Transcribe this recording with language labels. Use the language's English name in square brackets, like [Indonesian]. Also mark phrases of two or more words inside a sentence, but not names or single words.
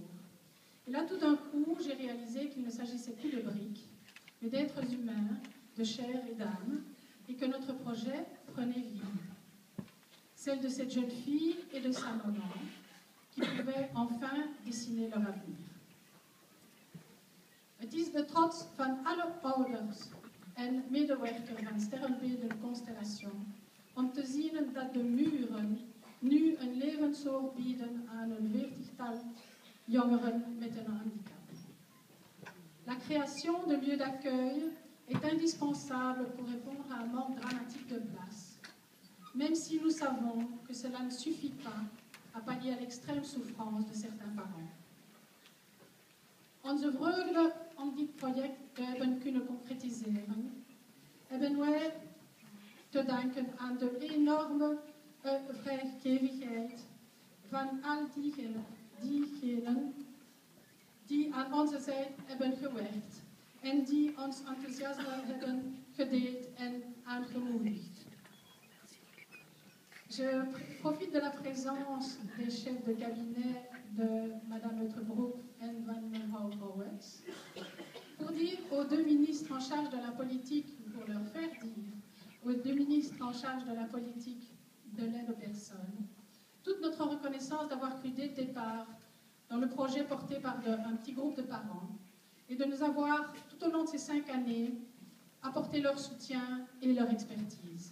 [French] Et là, tout d'un coup, j'ai réalisé qu'il ne s'agissait plus de briques, mais d'êtres humains, de chair et d'âme, et que notre projet prenait vie. Celle de cette jeune fille et de sa maman, qui pouvaient enfin dessiner leur avenir. [Dutch] Het is de trots van alle ouders en medewerkers van Sterrenbeelden Constellation om te zien dat de muren nu een levensoor bieden aan een 40-tal jongeren met een handicap. [French] La création de lieux d'accueil est indispensable pour répondre à un manque dramatique de place, même si nous savons que cela ne suffit pas à pallier à l'extrême souffrance de certains parents. [Dutch] Onze vreugde om dit project te hebben kunnen concretiseren, hebben wij te danken aan de enorme vrijgevigheid van al diegenen die aan onze zijde hebben gewerkt en die ons enthousiasme hebben gedeeld en aangemoedigd. [French] Je profite de la présence des chefs de cabinet de Madame Uterbroek et Van Houwens pour dire aux deux ministres en charge de la politique, pour leur faire dire aux deux ministres en charge de la politique de l'aide aux personnes, toute notre reconnaissance d'avoir cru dès le départ dans le projet porté par un petit groupe de parents et de nous avoir, tout au long de ces 5 années, apporté leur soutien et leur expertise.